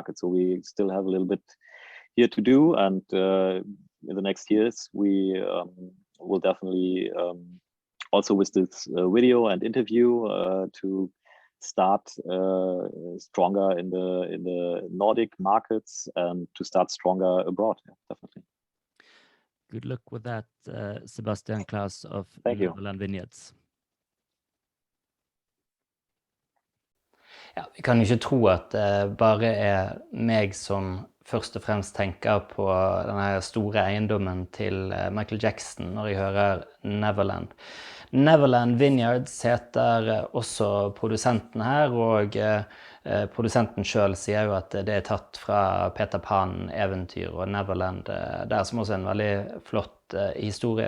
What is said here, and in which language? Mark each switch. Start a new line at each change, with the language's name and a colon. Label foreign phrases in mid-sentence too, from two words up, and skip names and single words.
English: So we still have a little bit here to do, and in the next years we will definitely also with this video and interview to start stronger in the Nordic markets and to start stronger abroad. Yeah, definitely. Good luck with that, Sebastian Class of Neverland Vineyards.
Norwegian: Ja, vi kan ikke tro at det bare meg som først og fremst tenker på denne store eiendommen til Michael Jackson når jeg hører Neverland. Neverland Vineyards heter også produsenten her, og produsenten selv sier jo at det tatt fra Peter Pan-eventyr og Neverland der, som også en veldig flott historie.